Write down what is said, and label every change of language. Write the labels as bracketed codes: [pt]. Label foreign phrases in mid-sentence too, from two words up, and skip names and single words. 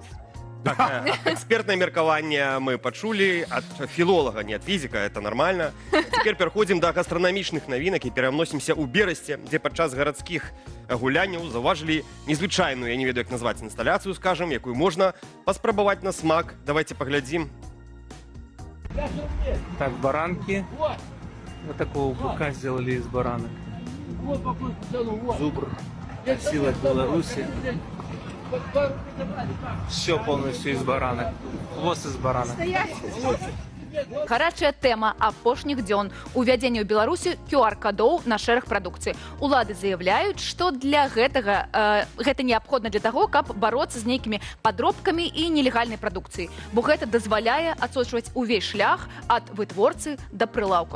[be] Экспертнае меркаванне мы пачулі ад філолага, не ад фізіка, [ru] это нормально. [be] Цяпер пераходзім да гастранамічных навінак і пераносімся ў Берасце, дзе падчас гарадскіх гулянняў заўважылі незвычайную, я не ведаю, як назваць, інсталяцыю, скажам, якую можна паспрабаваць на смак. Давайте паглядзім. [ru] Так, баранки. Вот такого быка сделали из баранок. Зубр. Сила Беларуси. Все полностью из баранок. Хвост из баранок. [be] Гарачая тэма апошніх дзён. Увядзенне ў Беларусі QR-кадоў на шэраг прадукцыі. Улады заяўляюць, што для гэта неабходна для таго, каб бароцца з нейкімі падробкамі і нелегальнай прадукцыі. Бо гэта дазваляе адсочваць увесь шлях ад вытворцы да прылаўка.